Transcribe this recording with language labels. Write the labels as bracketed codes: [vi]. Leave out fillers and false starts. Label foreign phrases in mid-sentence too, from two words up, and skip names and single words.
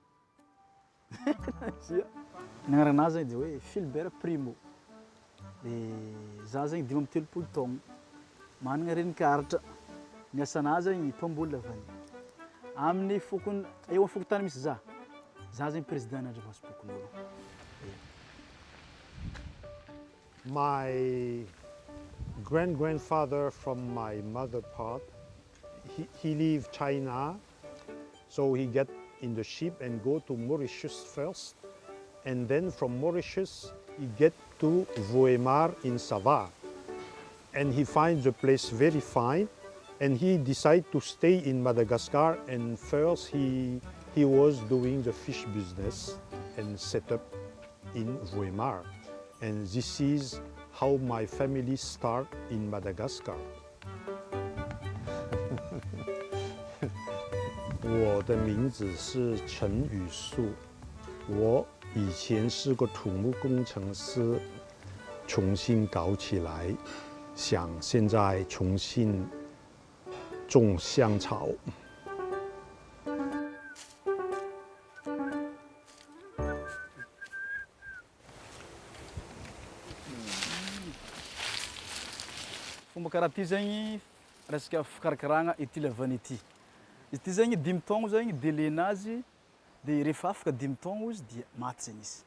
[mg] nagnaranazy zany de hoe Philbert Primo de za zany 5 taogno managna renin-karatra ny asanazy zany mpamboly lavany amin'ny fokony eo amin'ny fokotany misy za zany président nandravasim-pokon'olo. [en] My great-grandfather from my mother part, he leave China, so he get in the ship and go to Mauritius first, and then from Mauritius he get to Voemar in Sava, and he finds the place very fine, and he decide to stay in Madagascar, and first he was doing the fish business and set up in Voemar. And this is how my family start in Madagascar. [zh] 我的名字是陈宇树，我以前是个土木工程师，重新搞起来，想现在重新种香草。 [mg] Fomba karaha ty zegny resaka fikarakaragna ity lavany ity. Izy ty zegny 5 taogno zegny délai nazy de rehefa afaka 5 taogno izy dia maty zegny izy.